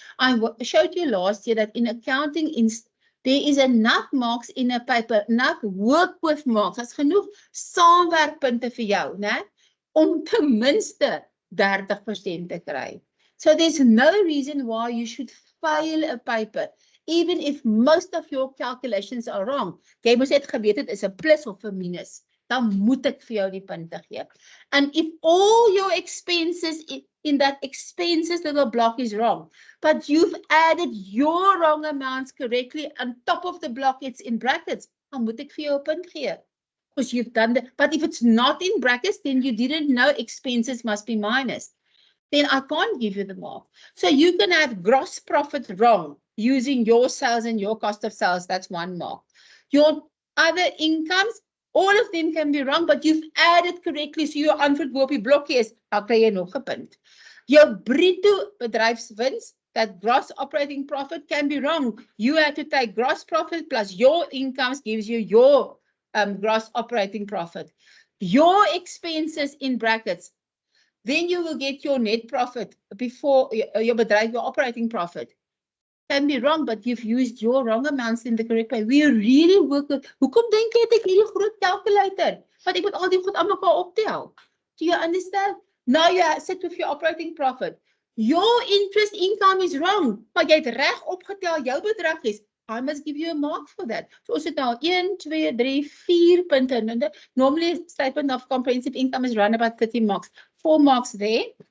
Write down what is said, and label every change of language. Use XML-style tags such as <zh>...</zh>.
<en>I showed you last year that in accounting, there is enough marks in a paper, enough work with marks,</en> <af>as genoeg saamwerkpunte vir jou, né? Om ten minste 30% te kry.</af> <en>So there's no reason why you should fail a paper, even if most of your calculations are wrong.</en> <af>Jy moes net geweet het is 'n plus of 'n minus. Dan moet ek vir jou die punte gee.</af> <en>And if all your expenses in that expenses little block is wrong, but you've added your wrong amounts correctly on top of the block it's in brackets,</en> <af>dan moet ek vir jou 'n punt gee.</af> <en>Because you've done that. But if it's not in brackets, then you didn't know expenses must be minus. Then I can't give you the mark. So you can have gross profit wrong using your sales and your cost of sales. That's one mark. Your other incomes, all of them can be wrong, but you've added correctly. So your unverkoopie blokkie is,</en> <af>dan kry jy nog 'n punt.</af> <en>Your bruto bedryfswins, that gross operating profit can be wrong. You have to take gross profit plus your incomes gives you your gross operating profit. Your expenses in brackets, then you will get your net profit before your bedryf, your operating profit. Can be wrong, but you've used your wrong amounts in the correct way. We really work with,</en> <af>hoekom dink jy het ek hierdie groot</af> <en>calculator?</en> <af>Want ek moet al die goed aan mekaar optel.</af> <en>Do you understand? Now you sit with your operating profit. Your interest income is wrong,</en> <af>maar jy het reg opgetel jou bedrag is.</af> <en>I must give you a mark for that. So</en> <af>ons het nou 1, 2, 3, 4 punte.</af> <en>Normally statement of comprehensive income is run about 30 marks. 4 marks there.</en>